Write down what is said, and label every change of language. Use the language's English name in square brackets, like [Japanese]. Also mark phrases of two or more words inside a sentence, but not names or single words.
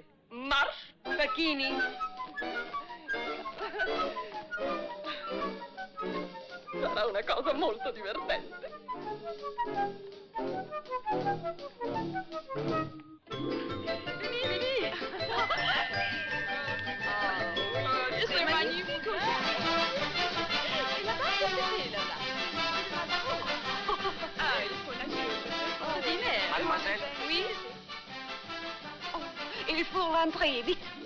[English] March! [Italian] Facchini? Sarà una cosa molto divertente. Vieni! [French] C'est magnifique! Et là-bas, qu'est-ce que c'est là-bas? Ah, il faut nager. Dîner. Mademoiselle? Oui. Il faut rentrer, vite.